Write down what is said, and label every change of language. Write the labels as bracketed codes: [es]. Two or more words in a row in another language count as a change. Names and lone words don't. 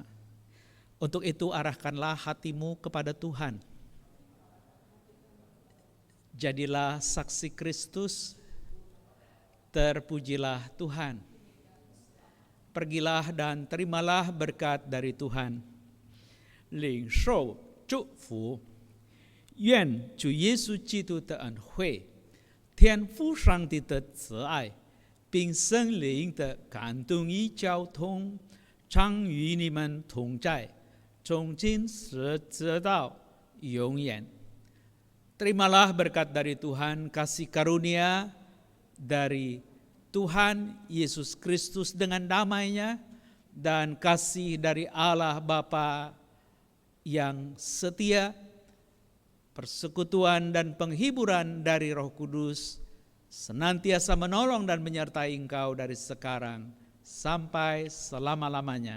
[id] Untuk itu arahkanlah hatimu kepada Tuhan. Jadilah saksi Kristus, terpujilah Tuhan. Pergilah dan terimalah berkat dari Tuhan. [zh] 领受祝福，愿主耶稣基督的恩惠、天父上帝的慈爱，并圣灵的感动与交通，常与你们同在，从今时直到永远。 [id] Terimalah berkat dari Tuhan, kasih karunia dari Tuhan Yesus Kristus dengan damai-Nya, dan kasih dari Allah Bapa yang setia, persekutuan dan penghiburan dari Roh Kudus senantiasa menolong dan menyertai engkau dari sekarang sampai selama-lamanya.